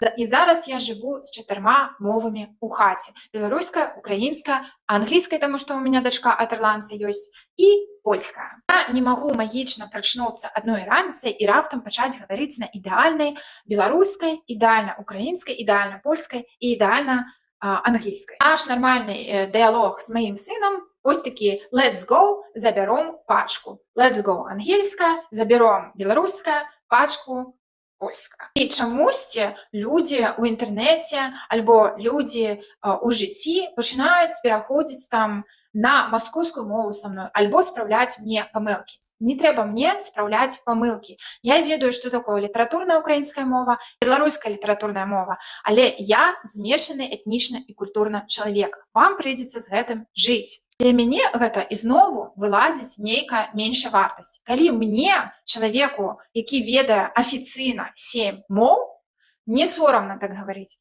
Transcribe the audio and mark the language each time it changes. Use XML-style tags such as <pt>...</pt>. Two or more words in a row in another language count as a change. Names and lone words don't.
<be>І зараз я жыву з 4 мовамі ў хаце. Беларуская, украінская, англійская, таму што у мяне дачка ад ірландца ёсць, і польская. Я не магу магічна прачнуцца адной раніцай і раптам пачаць гаварыць на ідэальнай беларускай, ідэальна украінскай, ідэальна польскай і ідэальна англійської.</be> <uk>Наш нормальний діалог з моїм сином ось такий:</uk> <en>let's go,</en> <uk>заберем пачку.</uk> <en>Let's go</en> <uk>англійська, заберем білоруська, пачку польська. І чомусь люди у інтернеті або люди у житті починають переходити там на московську мову</uk> <ru>со мною</ru> <uk>або справляти мені помилки.</uk> <be>Не треба мне справлять помылки. Я ведаю,</be> <ru>что такое литературная украинская</ru> <be>мова,</be> <ru>белорусская литературная</ru> <be>мова, але я змешаны этнічна і культурна чалавек. Вам прыйдзецца з гэтым жыць. Для мяне гэта ізноў вылазіць нейкая меншая вартасць. Калі мне, чалавеку, які ведае афіцыйна 7 моў, не сорамна так гаварыць.</be>